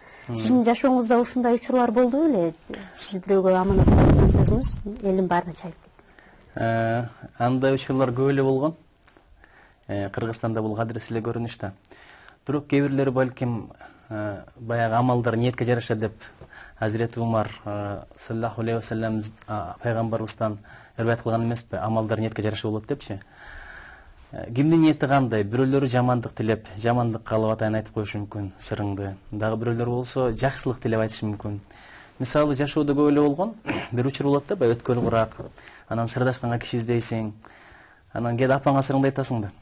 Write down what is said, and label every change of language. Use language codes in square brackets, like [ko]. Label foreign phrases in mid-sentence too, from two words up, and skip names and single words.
[ky] Сиздин жашооңузда ушундай учурлар болду беле? Сиз бирөөгө аманат айткан сөзүңүз элдин баарына чайып кетти. Андай учурлар көп эле болгон. Кыргызстанда бул кадырсыз эле көрүнүш да. Бирок кээ бирлери балким баягы амалдар ниетке жараша деп Hazreti Umar [ar] صلى الله عليه وسلم [ky] пайгамбарыбыздан ырбайт кылган эмеспи, амалдар ниетке жараша болот депчи. Кимдин ниети кандай? Бирөөлөрү жамандык тилеп, жамандык калып атайын айтып коюшу мүмкүн сырыңды. Дагы бирөөлөр болсо жакшылык тилеп айтышы мүмкүн. Мисалы жашоодо көп эле болгон, бир учур болот да, баягы өткөл курак, анан сырдашканга киши издейсиң, анан кээде апаңа сырыңды айтасың да.